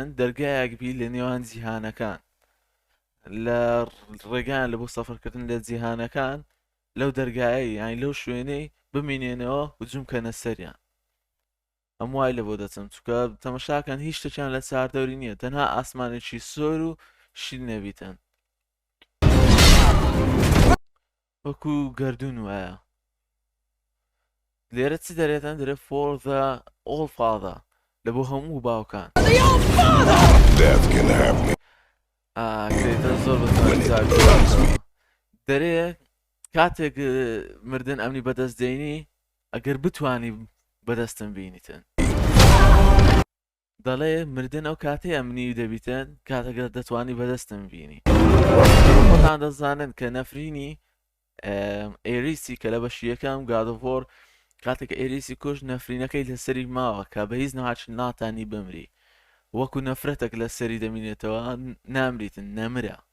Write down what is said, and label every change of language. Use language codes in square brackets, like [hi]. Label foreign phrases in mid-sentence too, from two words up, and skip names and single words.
[ckb] دەرگایەکبی لە نێوان جیهانەکان لە ڕێگان لە بۆ سەفەرکردن لە جیهانەکان لەو دەرگایە یانی لەو شوێنەی بمینێنەوە هجووم کەنە سەریان ئەم وای لە بۆ دەچم چونکە تەمەشاکەن هیچ شتێکیان لە چاردەوری نییە تەنها ئاسمانێکی سۆر و شین نەبیتن وەکو گەردون وایە لێرە چی دەرێتن دەرێ [en] for the all father [ckb] لە بۆ هەموو باوکان [en] Death can have me. [ckb] کرێتە زۆر دەرێ کاتێک مردن ئەمنی بەدەست دێنی ئەگەر بتوانی بەدەستم بینیتن دەڵێ مردن ئەو کاتێ ئەمنی دەبیتن کاتەگە دەتوانی بەدەستم بینی خۆتان دەزانن کە نەفرینی ئێریسی کە لە بەشی یەکەم گادۆڤۆر کاتێک ئێریسی کوش نەفرینەکەی لەسەری ماوە کە بە هیچ نەهاچ ناتانی بمری وەکو نەفرەتێک لە سەری دەمینێتەوە نامریتن نەمرە